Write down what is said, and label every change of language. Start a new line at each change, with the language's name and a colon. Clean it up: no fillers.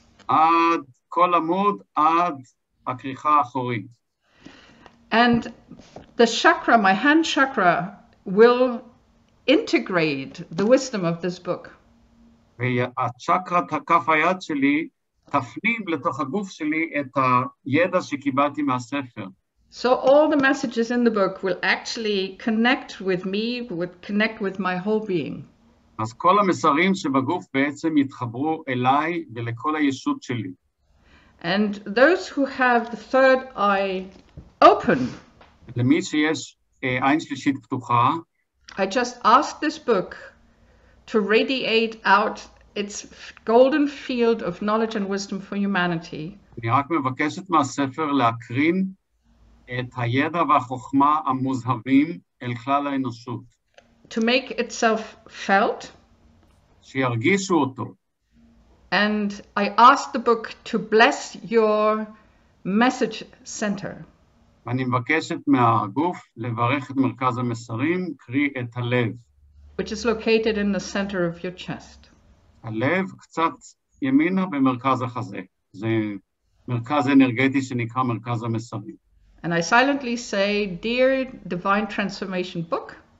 Hebrew: עד כל עמוד, עד הכריכה האחורית.
English: And the chakra, my hand chakra, will integrate the wisdom of this book.
Hebrew: והצ'קרת הכף היד שלי תפנים לתוך הגוף שלי את הידע שקיבלתי מהספר.
English: So all the messages in the book will actually connect with me, would connect with my whole being.
Hebrew: אז כל המסרים שבגוף בעצם יתחברו אליי ולכל הישות שלי.
English: And those who have the third eye open,
Hebrew: למי שיש עין שלישית פתוחה,
English: I just ask this book to radiate out its golden field of knowledge and wisdom for humanity.
Hebrew: אני רק מבקשת מהספר להקרין את הידע והחוכמה המוזהבים אל כלל האנושות.
English: To make itself felt.
Hebrew: שירגישו אותו.
English: And I ask the book to bless your message center.
Hebrew: ואני מבקשת מהגוף לברך את מרכז המסרים, קרי את הלב.
English: Which is located in the center of your chest.
Hebrew: הלב קצת ימינה במרכז החזה. זה מרכז אנרגטי שנקרא מרכז המסרים.
English: And I silently say, dear Divine Transformation book.